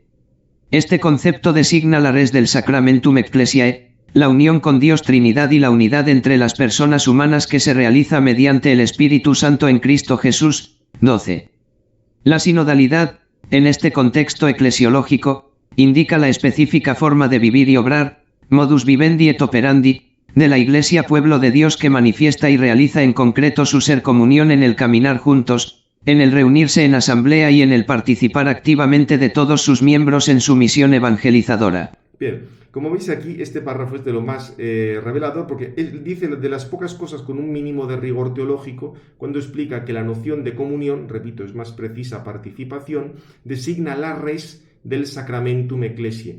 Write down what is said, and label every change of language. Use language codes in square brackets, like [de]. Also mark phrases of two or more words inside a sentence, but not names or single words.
[es] Este concepto designa la res del [la] Sacramentum Ecclesiae, [es] la unión con Dios Trinidad y la unidad entre las personas humanas que se realiza mediante el Espíritu Santo en Cristo Jesús. 12. La sinodalidad, en este contexto eclesiológico, indica la específica forma de vivir y obrar, [la] modus vivendi et operandi, [es] de la Iglesia pueblo de Dios que manifiesta y realiza en concreto su ser comunión en el caminar juntos, en el reunirse en asamblea y en el participar activamente de todos sus miembros en su misión evangelizadora. Bien. Como veis aquí, este párrafo es de lo más revelador porque él dice de las pocas cosas con un mínimo de rigor teológico cuando explica que la noción de comunión, repito, es más precisa participación, designa la res del [la] Sacramentum Ecclesiae.